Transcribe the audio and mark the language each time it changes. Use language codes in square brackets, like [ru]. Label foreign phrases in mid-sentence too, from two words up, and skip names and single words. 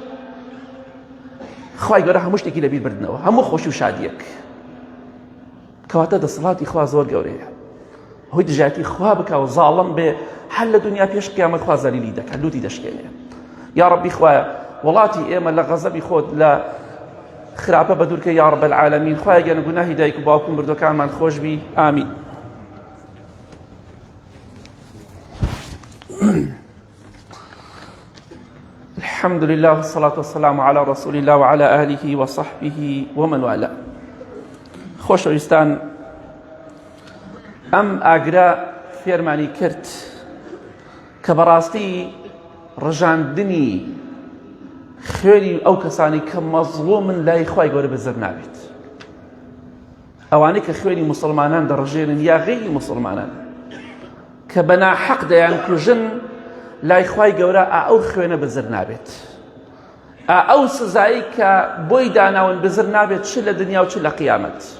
[ckb] خوای گەورە هەموو شتێکی لەبیر بردنەوە هەموو خۆشی و شادیەک کەواتە دەسەڵاتی خوا زۆر گەورەیە هۆی دژایەتی خوا بکە و زاڵم بێ هەر لە دنیا پێش قیامەت خوا زەلیلی دەکات لوتی دەشکێنێ یا ڕەبی خوایە وڵاتی ئێمە لە غەزەبی خۆت لە خراپە بەدوورکە [ar] یا ڕەب العالەمین [ckb] خوایە گەنە گوناهی دایک و باوکو مردوەکانمان خۆش بی ئامین [ar] الحمد لله والصلاة والسلام على رسول الله وعلى آله وصحبه ومن والاه [ckb] خۆشەویستان ئەم ئاگرا فێرمانی کرد کە بەڕاستی ڕژاندنی خوێنی ئەو کەسانی کە مەزڵومن لای خوای گەورە بەزەر نابێت ئەوانەی کە خوێنی موسڵمانان دەڕژێنن یا غەیری موسڵمانان کە بەناحەق دەیان کوژن لای خوای گەورە ئەو خوێنە بەزر نابێت ئەو سزایی کە بۆی داناون بزر نابێت چ لە دنیا و چ لە قیامەت